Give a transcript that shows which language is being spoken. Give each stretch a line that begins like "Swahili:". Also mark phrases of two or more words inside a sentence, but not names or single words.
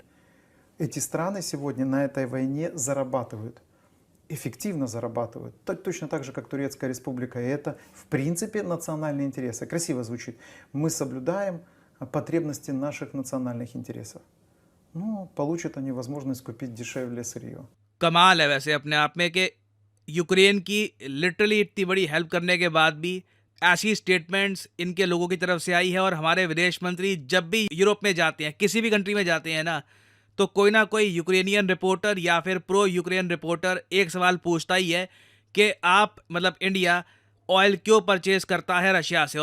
Russian: Эти страны сегодня на этой войне зарабатывают. Эффективно зарабатывают. Точно так же, как Турецкая республика. И это, в принципе, национальные интересы. Красиво звучит. Мы соблюдаем потребности наших национальных интересов. Ну, получат они возможность купить дешевле сырье.
Hindi: कमाल है वैसे अपने आप में कि यूक्रेन की लिटरली इतनी बड़ी हेल्प करने के बाद भी ऐसी स्टेटमेंट्स इनके लोगों की तरफ से आई है। और हमारे विदेश मंत्री जब भी यूरोप में जाते हैं, किसी भी कंट्री में जाते हैं ना, तो कोई ना कोई
English: Ukrainian reporter
Hindi: या फिर
English: pro Ukraine reporter
Hindi: एक सवाल पूछता ही है कि आप मतलब इंडिया ऑयल क्यों परचेज करता है रशिया से।